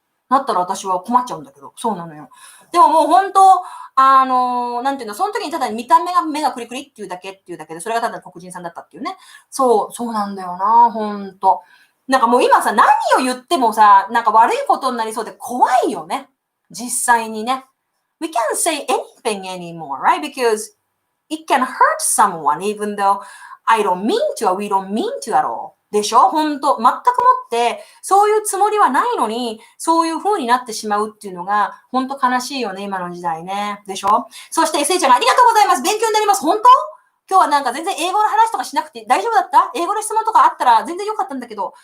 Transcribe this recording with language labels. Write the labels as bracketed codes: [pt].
[ja] なったら私は困っちゃうんだけど、そうなのよ。でももう本当、なんていうの、その時にただ見た目が目がクリクリっていうだけで、それがただ黒人さんだったっていうね。そうなんだよな、本当。なんかもう今さ、何を言ってもさ、なんか悪いことになりそうで怖いよね。実際にね。 [en] We can't say anything anymore, right? Because it can hurt someone even though I don't mean to or we don't mean to at all. [ja] でしょ本当全くもって、そういうつもりはないのに、そういう風になってしまうっていうのが、本当悲しいよね、今の時代ね。でしょそして、せいちゃんがありがとうございます。勉強になります。本当今日はなんか全然英語の話とかしなくて大丈夫だった英語の質問とかあったら全然良かったんだけど。